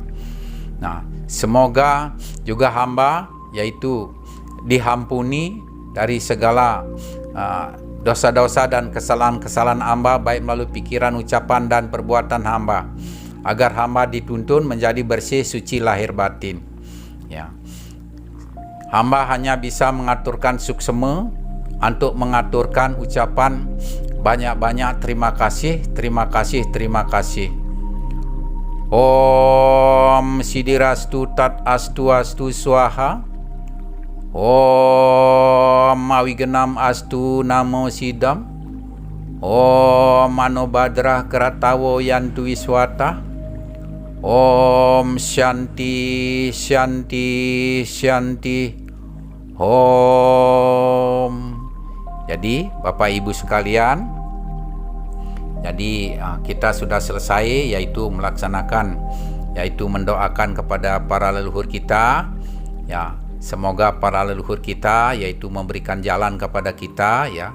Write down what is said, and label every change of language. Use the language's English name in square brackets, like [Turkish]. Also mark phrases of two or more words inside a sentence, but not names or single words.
[Indonesian] Nah, semoga juga hamba yaitu diampuni dari segala dosa-dosa dan kesalahan-kesalahan hamba, baik melalui pikiran, ucapan, dan perbuatan hamba, agar hamba dituntun menjadi bersih, suci lahir batin. Ya. Hamba hanya bisa mengaturkan suksema untuk mengaturkan ucapan banyak-banyak terima kasih, terima kasih, terima kasih. [Sanskrit] ॐ सिद्धिरस्तु तत् अस्तु अस्तु स्वाहा. ॐ अविघ्नम् अस्तु नमो सिद्धम्. ॐ मनोभद्र क्रतवो यन्तु विश्वतः. ॐ शान्ति शान्ति शान्ति ॐ. [Indonesian] Jadi Bapak Ibu sekalian, jadi kita sudah selesai yaitu melaksanakan, yaitu mendoakan kepada para leluhur kita. Ya, semoga para leluhur kita yaitu memberikan jalan kepada kita ya.